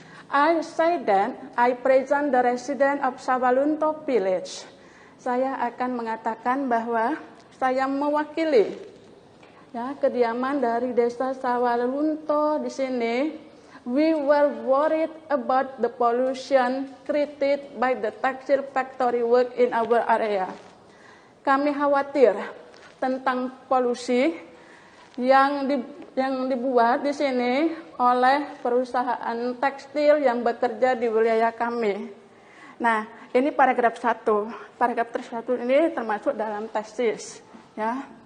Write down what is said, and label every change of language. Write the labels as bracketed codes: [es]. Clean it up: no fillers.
[en] I say that I present the resident of Sawalunto village. [id] Saya akan mengatakan bahwa saya mewakili, ya, kediaman dari desa Sawalunto di sini. [en] We were worried about the pollution created by the textile factory work in our area. [id] Kami khawatir tentang polusi yang dibuat di sini oleh perusahaan tekstil yang bekerja di wilayah kami. Nah, ini paragraf 1. Paragraf 1 ini termasuk dalam tesis, ya.